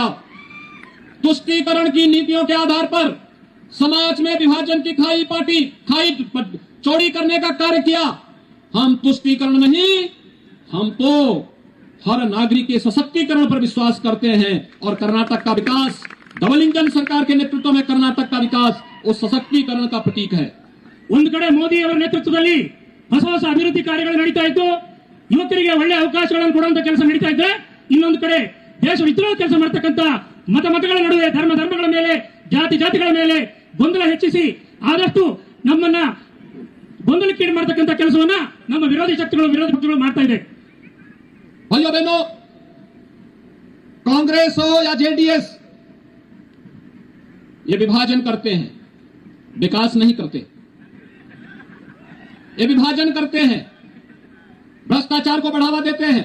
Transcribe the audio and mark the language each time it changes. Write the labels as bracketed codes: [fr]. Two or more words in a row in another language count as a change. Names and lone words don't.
[hi] तुष्टीकरण की नीतियों के आधार पर समाज में विभाजन की खाई चौड़ी करने का कार्य किया। हम तुष्टीकरण नहीं, हम तो हर नागरिक के सशक्तिकरण पर विश्वास करते हैं और कर्नाटक का विकास, [en] double engine [hi] सरकार के नेतृत्व में कर्नाटक का विकास उस सशक्तिकरण का प्रतीक है। [kn] ಒಂದು ಕಡೆ ಮೋದಿ ಅವರ ನೇತೃತ್ವದಲ್ಲಿ ಹೊಸ ಹೊಸ ಅಭಿವೃದ್ಧಿ ಕಾರ್ಯಗಳು ನಡೀತಾ ಇದ್ದು, ಯುವಕರಿಗೆ ಒಳ್ಳೆ ಅವಕಾಶಗಳನ್ನು ಕೊಡುವಂತ ಕೆಲಸ ನಡೀತಾ ಇದ್ರೆ, ಇನ್ನೊಂದು ಕಡೆ ದೇಶ ವಿದ್ರೋಹ ಕೆಲಸ ಮಾಡ್ತಕ್ಕಂಥ ಮತಗಳ ನಡುವೆ ಧರ್ಮಗಳ ಮೇಲೆ, ಜಾತಿಗಳ ಮೇಲೆ ಗೊಂದಲ ಹೆಚ್ಚಿಸಿ ಆದಷ್ಟು ನಮ್ಮನ್ನ ಗೊಂದಲಕ್ಕೀಡು ಮಾಡತಕ್ಕಂಥ ಕೆಲಸವನ್ನ ನಮ್ಮ ವಿರೋಧಿ ಪಕ್ಷಗಳು ಮಾಡ್ತಾ ಇದೆ. [hi] भाइयों बहनों, कांग्रेस हो या जेडीएस, ये विभाजन करते हैं, विकास नहीं करते। ये विभाजन करते हैं, भ्रष्टाचार को बढ़ावा देते हैं।